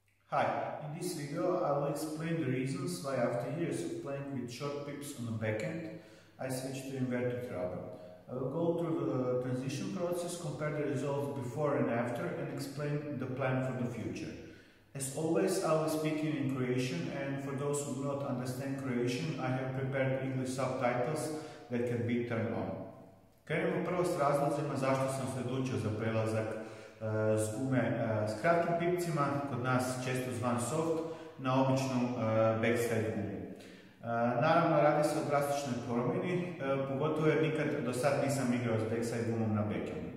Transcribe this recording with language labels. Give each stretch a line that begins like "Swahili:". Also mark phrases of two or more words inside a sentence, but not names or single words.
English: Hi, in this video I will explain the reasons why after years of playing with short pips on the backhand, I switched to inverted rubber. I will go through the transition process, compare the results before and after, and explain the plan for the future. As always, I will speak in Croatian, and for those who do not understand Croatian, I have prepared English subtitles that can be turned on.
Croatian: Krenemo prvo s razlozima zašto sam se odlučio za prelazak s gume s kratkim pipcima, kod nas često zvan soft, na običnu backside gumu. Naravno, radi se o drastičnoj promjeni, pogotovo jer nikad do sad nisam igrao s backside gumom na backhandu.